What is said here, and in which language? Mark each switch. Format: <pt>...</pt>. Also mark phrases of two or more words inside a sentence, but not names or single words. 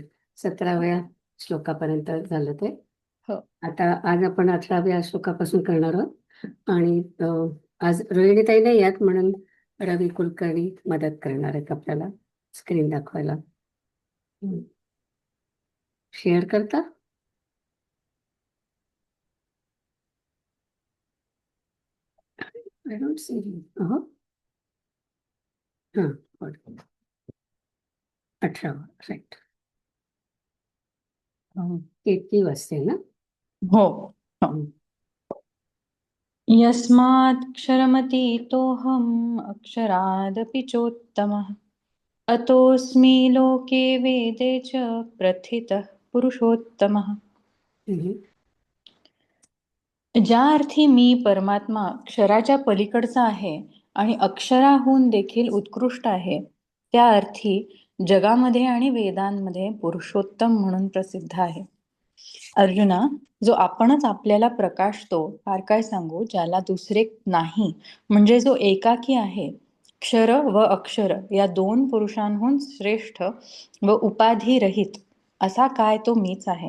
<mr>17व्या श्लोकापर्यंत झालं ते. हो. आता आज आपण 18व्या श्लोकापासून करणार आहोत आणि आज रोहिणीताई नाही आहेत म्हणून रवी कुलकर्णी मदत करणार आहेत आपल्याला स्क्रीन दाखवायला. शेअर करता?</mr> <en>I don't see him.</en> <mr>हां, 18 राईट. किती वाजते ना? हो. हं.</mr> <sa>यस्माक्षरमतीतोऽहम् अक्षरादपि चोत्तमः अतोऽस्मि लोके वेदे च प्रथितः पुरुषोत्तमः. हम्म.</sa> <mr>ज्या अर्थी मी परमात्मा अक्षराच्या पलीकडचा आहे आणि अक्षराहून देखील उत्कृष्ट आहे, त्या अर्थी जगामध्ये आणि वेदांमध्ये पुरुषोत्तम म्हणून प्रसिद्ध आहे. अर्जुना, जो आपणच आपल्याला प्रकाशतो, फार काय सांगू, ज्याला दुसरे नाही, म्हणजे जो एकाकी आहे, क्षर व अक्षर या दोन पुरुषांहून श्रेष्ठ व उपाधिरहित असा काय तो मीच आहे.</mr>